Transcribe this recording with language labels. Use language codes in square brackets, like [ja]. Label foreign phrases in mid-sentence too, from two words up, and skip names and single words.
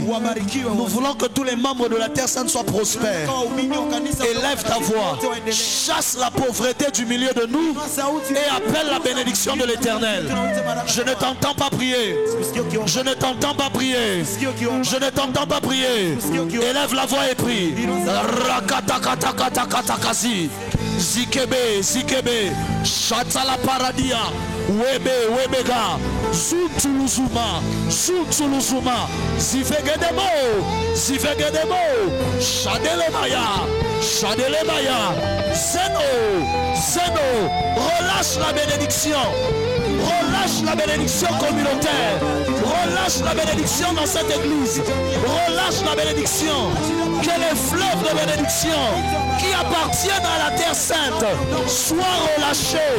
[fr] Nous voulons que tous les membres de la terre sainte soient prospères. Élève ta voix, chasse la pauvreté du milieu de nous et appelle la bénédiction de l'Éternel. Je ne t'entends pas prier. Je ne t'entends pas prier. Je ne t'entends pas prier. Élève la voix et prie. Rakatakatakatakatakasi. Zikebe, zikebe. Shatala paradia. Webe, webega. Zutuluzuma. Zutuluzuma. Zivegedemo. Zivegedemo. Shadelemaya. Shadelebaya. Zeno, relâche la bénédiction. Relâche la bénédiction communautaire. Relâche la bénédiction dans cette église. Relâche la bénédiction. Que les fleuves de bénédiction qui appartiennent à la terre sainte soient relâchés.